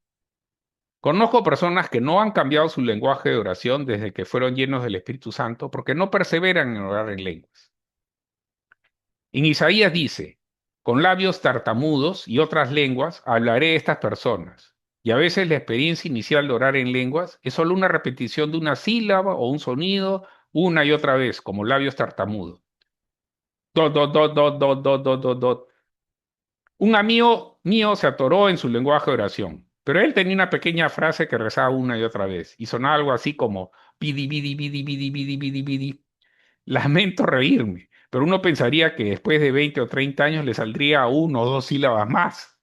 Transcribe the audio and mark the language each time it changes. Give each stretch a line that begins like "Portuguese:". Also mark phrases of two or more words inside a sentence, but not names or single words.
Spanish: Conozco personas que no han cambiado su lenguaje de oración desde que fueron llenos del Espíritu Santo porque no perseveran en orar en lenguas. En Isaías dice, con labios tartamudos y otras lenguas hablaré a estas personas. Y a veces la experiencia inicial de orar en lenguas es solo una repetición de una sílaba o un sonido una y otra vez, como labios tartamudos. Dot, dot, dot, dot, dot, dot, dot, dot, dot. Un amigo mío se atoró en su lenguaje de oración, pero él tenía una pequeña frase que rezaba una y otra vez y sonaba algo así como bidi, bidi, bidi, bidi, bidi, bidi, bidi. Lamento reírme, pero uno pensaría que después de 20 o 30 años le saldría una o dos sílabas más.